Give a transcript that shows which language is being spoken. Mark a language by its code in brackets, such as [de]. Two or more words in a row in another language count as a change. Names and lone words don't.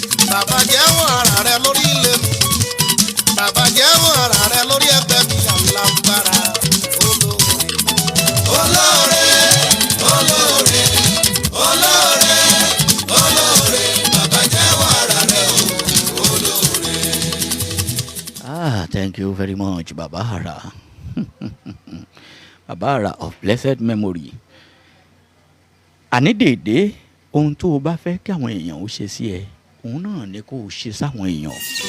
[yo] Bàbá jẹ́wọ́ ara rẹ lórí ilé mi. Bàbá jẹ́wọ́ ara rẹ lórí ẹgbẹ́ mi alágbára. Olóore. Olóore. Olóore. Olóore. Olóore. Bàbá jẹ́wọ́ ara rẹ o. Olóore. [en] Ah, thank you very much, Baba Ara. Baba Ara of blessed memory. [yo] Àní déédéé ohun tó o bá fẹ́ kí àwọn èèyàn ó ṣe sí ẹ, òun náà ni kó o ṣe sáwọn èèyàn.